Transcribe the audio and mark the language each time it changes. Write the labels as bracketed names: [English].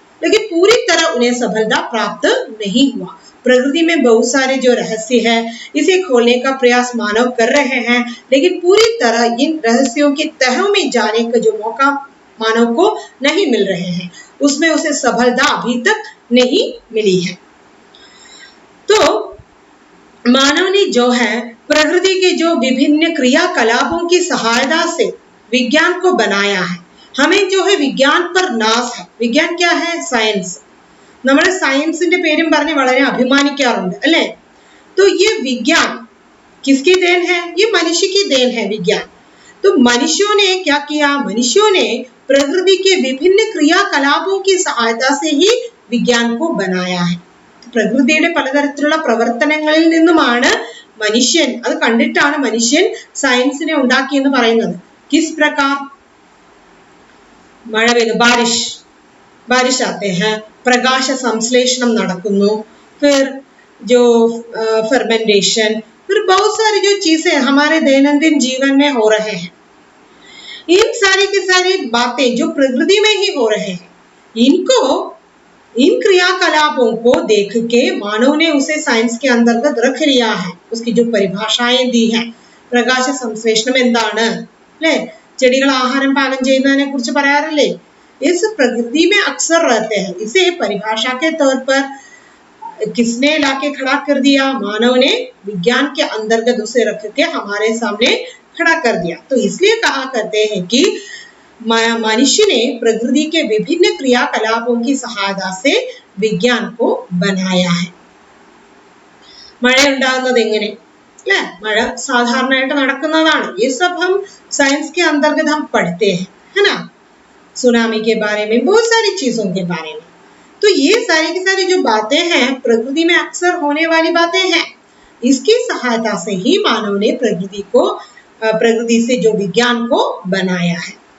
[Hindi] लेकिन पूरी तरह उन्हें सफलता प्राप्त नहीं हुआ। प्रकृति में बहुत सारे जो रहस्य है इसे खोलने का प्रयास मानव कर रहे हैं, लेकिन पूरी तरह इन रहस्यों के तहों में जाने का जो मौका मानव को नहीं मिल रहे हैं, उसमें उसे सफलता अभी तक नहीं मिली है। तो मानव ने जो है प्रकृति के जो विभिन्न क्रियाकलापों की सहायता से विज्ञान को बनाया है। हमें जो है विज्ञान पर नाज है। विज्ञान क्या है? സയൻസ്. [Malayalam] നമ്മൾ സയൻസിന്റെ പേരും പറഞ്ഞ് വളരെ അഭിമാനിക്കാറുണ്ട് അല്ലേ? [Hindi] तो ये विज्ञान किसकी देन है? ये मनुष्य की देन है विज्ञान। तो मनुष्यों ने क्या किया? मनुष्यों ने प्रकृति के विभिन्न क्रियाकलापों की सहायता से ही विज्ञान को बनाया है। [Malayalam] പ്രകൃതിയുടെ പലതരത്തിലുള്ള പ്രവർത്തനങ്ങളിൽ നിന്നുമാണ് മനുഷ്യൻ അത് കണ്ടിട്ടാണ് മനുഷ്യൻ സയൻസിനെ ഉണ്ടാക്കിയെന്ന് പറയുന്നത്. [Hindi] किस प्रकार [Malayalam] മഴ പെയ്യുന്നു, [Hindi] बारिश आते हैं, [Malayalam] പ്രകാശ സംശ്ലേഷണം നടക്കുന്നു, [Hindi] फिर जो फर्मेंटेशन, फिर बहुत सारी जो चीजें हमारे दैनंदिन जीवन में हो रहे हैं, इन सारी की सारी बातें जो प्रकृति में ही हो रहे हैं, इनको इन क्रियाकलापों को देख के मानव ने उसे साइंस के अंतर्गत रख लिया है. उसकी जो परिभाषाएं दी है, [Malayalam] പ്രകാശ സംശ്ലേഷണം എന്താണ് അല്ലേ, ചെടികൾ ആഹാരം പാകം ചെയ്യുന്നതിനെ കുറിച്ച് പറയാറില്ലേ, [Hindi] इस प्रकृति में अक्सर रहते हैं. इसे परिभाषा के तौर पर किसने लाके खड़ा कर दिया, मानव ने विज्ञान के अंतर्गत उसे रख के हमारे सामने खड़ा कर दिया. तो इसलिए कहा करते हैं कि मनुष्य ने प्रकृति के विभिन्न क्रियाकलापों की सहायता से विज्ञान को बनाया है. [Malayalam] മഴ ഉണ്ടാകുന്നത് എങ്ങനെ അല്ലേ, മഴ സാധാരണയായിട്ട് നടക്കുന്നതാണ്. [Hindi] ये सब हम साइंस के अंतर्गत हम पढ़ते हैं, है ना, सुनामी के बारे में, बहुत सारी चीजों के बारे में. तो ये सारी की सारी जो बातें हैं प्रकृति में अक्सर होने वाली बातें हैं. इसकी सहायता से ही मानव ने प्रकृति से जो विज्ञान को बनाया है.